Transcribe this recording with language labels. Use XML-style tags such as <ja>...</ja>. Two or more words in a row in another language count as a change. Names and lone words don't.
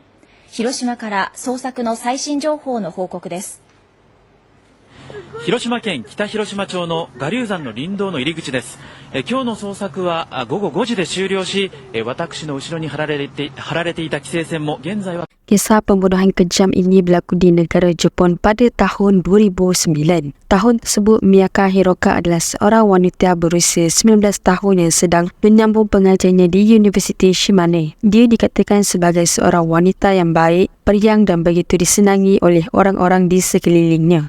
<ja>広島から捜索の最新情報の報告です。広島県北広島町の我流山の林道の入り口です。今日の捜索は午後5時で終了し、私の後ろに張られていた規制線も現在は</ja> <ms>Kisah pembunuhan kejam ini berlaku di negara Jepun pada tahun 2009. Tahun tersebut, Miyaka Hiroka adalah seorang wanita berusia 19 tahun yang sedang menyambung pengajiannya di Universiti Shimane. Dia dikatakan sebagai seorang wanita yang baik, periang dan begitu disenangi oleh orang-orang di sekelilingnya.</ms>